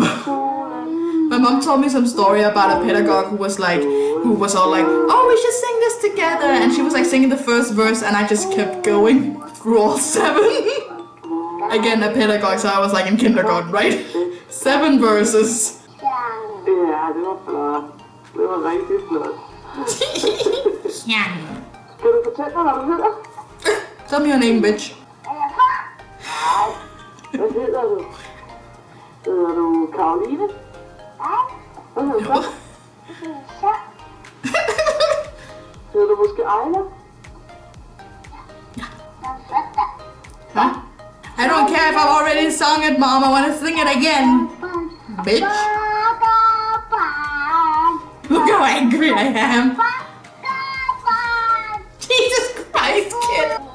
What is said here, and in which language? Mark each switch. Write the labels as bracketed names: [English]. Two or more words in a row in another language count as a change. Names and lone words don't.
[English] My mom told me some story about a pedagogue who was all like, oh, we should sing this together, and she was like singing the first verse, and I just kept going through all 7. Again, a pedagogue, so I was like in kindergarten, right? 7 verses. [Danish] Ja, det var flot. Det var rigtig flot. Skal du fortælle mig, hvad du hedder? [English] Tell me your name, bitch. [Danish] Hvad hedder du? Hedder du Karoline? Hvad hedder du så? Hedder du måske Ayla? Huh? [English] I don't care if I've already sung it, Mom. I want to sing it again. Bitch. Look how angry I am. Jesus Christ, kid.